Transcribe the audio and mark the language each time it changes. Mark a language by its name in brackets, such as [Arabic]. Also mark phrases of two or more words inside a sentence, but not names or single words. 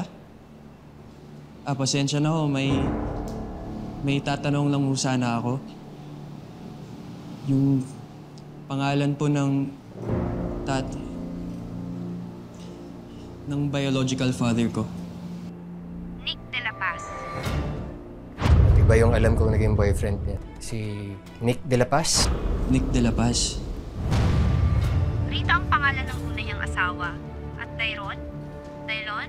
[Filipino] Pasensya na ho, may tatanong lang ho sana ako. Yung pangalan po ng ng [English] biological father [Filipino] ko. Nick De La Paz. Iba yung alam kong naging boyfriend niya. Si Nick De La Paz. Nick De La Paz. Rita ang pangalan ng una niyang asawa. At Dairon? Dailon?